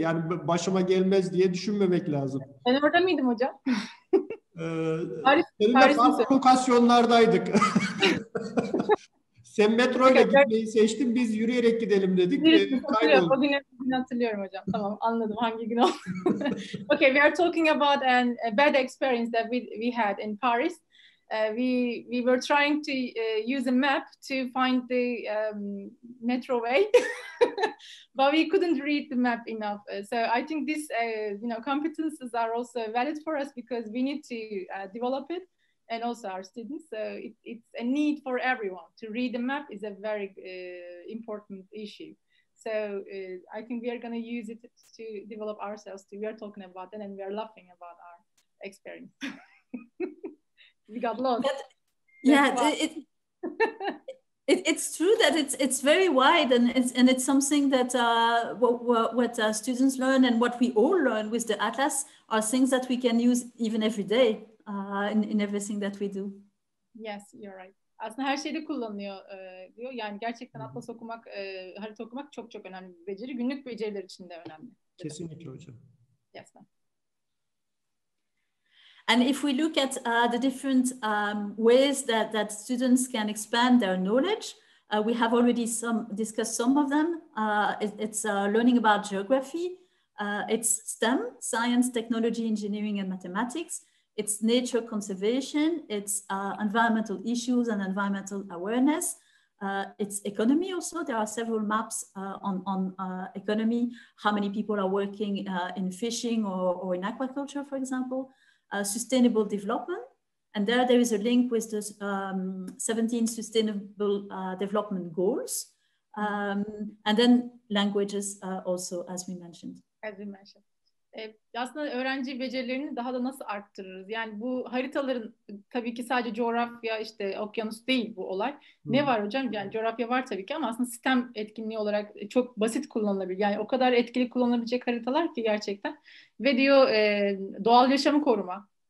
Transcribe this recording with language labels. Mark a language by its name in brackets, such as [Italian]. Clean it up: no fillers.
[Turkish] Yani başıma gelmez diye düşünmemek lazım. Ben orada mıydım hocam? Seninle farklı lokasyonlardaydık. Sen metroyla gitmeyi seçtin, biz yürüyerek gidelim dedik. O günü hatırlıyorum hocam. Tamam, anladım hangi gün oldu. [English] Okay, we are talking about a bad experience that we had in Paris. We were trying to use a map to find the metro way, but we couldn't read the map enough. So I think this, competences are also valid for us because we need to develop it. And also our students. So it's a need for everyone. To read the map is a very important issue. So I think we are going to use it to develop ourselves too. We are talking about it and we are laughing about our experience. We got lost. It's true that it's very wide and it's something that what students learn and what we all learn with the Atlas are things that we can use even every day. In everything that we do. Yes, you're right. [Turkish] Aslında her şeyde kullanılıyor diyor. Yani gerçekten atlas okumak, harita okumak çok çok önemli bir beceri. Günlük beceriler için de önemli. Kesinlikle hocam. [English] Yes, ma'am. And if we look at the different ways that students can expand their knowledge, We have already discussed some of them. It's learning about geography. It's STEM, science, technology, engineering, and mathematics. It's nature conservation. It's environmental issues and environmental awareness. It's economy also. There are several maps on economy, how many people are working in fishing or in aquaculture, for example. Sustainable development. And there is a link with the 17 Sustainable Development Goals. And then languages also, as we mentioned. As we mentioned. [Turkish] Aslında öğrenci becerilerini daha da nasıl arttırırız? Yani bu haritaların tabii ki sadece coğrafya, işte okyanus değil bu olay. Ne var hocam? Yani coğrafya var tabii ki ama aslında sistem etkinliği olarak çok basit kullanılabilir. Yani o kadar etkili kullanılabilecek haritalar ki gerçekten. Ve diyor doğal yaşamı koruma.